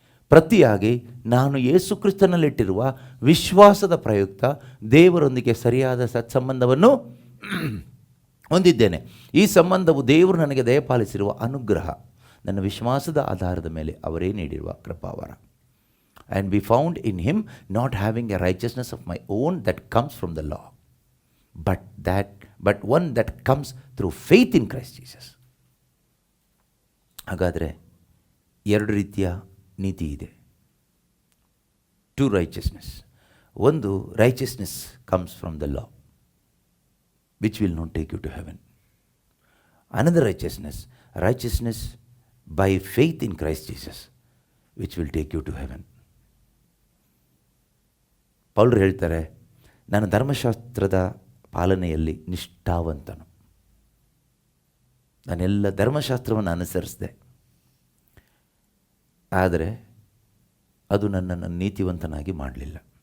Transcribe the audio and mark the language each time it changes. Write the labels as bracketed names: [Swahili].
[Kannada] ಪ್ರತಿಯಾಗಿ ನಾನು ಯೇಸು ಕ್ರಿಸ್ತನಲ್ಲಿಟ್ಟಿರುವ ವಿಶ್ವಾಸದ ಪ್ರಯುಕ್ತ ದೇವರೊಂದಿಗೆ ಸರಿಯಾದ ಸತ್ಸಂಬಂಧವನ್ನು ಹೊಂದಿದ್ದೇನೆ. ಈ ಸಂಬಂಧವು ದೇವರು ನನಗೆ ದಯಪಾಲಿಸಿರುವ ಅನುಗ್ರಹ, ನನ್ನ ವಿಶ್ವಾಸದ ಆಧಾರದ ಮೇಲೆ ಅವರೇ ನೀಡಿರುವ ಕೃಪಾವರ. [English] And be found in him, not having a righteousness of my own that comes from the law, but one that comes through faith in Christ Jesus. [Kannada] ಹಾಗಾದರೆ 2 ರೀತಿಯ ನೀತಿ ಇದೆ. 2 righteousness. [English] ಒಂದು righteousness comes from the law, which will not take you to heaven. Another righteousness by faith in Christ Jesus, which will take you to heaven. [Kannada] ಪೌಲರು ಹೇಳ್ತಾರೆ, ನಾನು ಧರ್ಮಶಾಸ್ತ್ರದ ಪಾಲನೆಯಲ್ಲಿ ನಿಷ್ಠಾವಂತನು. ನಾನೆಲ್ಲ ಧರ್ಮಶಾಸ್ತ್ರವನ್ನು ಅನುಸರಿಸಿದೆ, ಆದರೆ ಅದು ನನ್ನನ್ನು ನೀತಿವಂತನಾಗಿ ಮಾಡಲಿಲ್ಲ.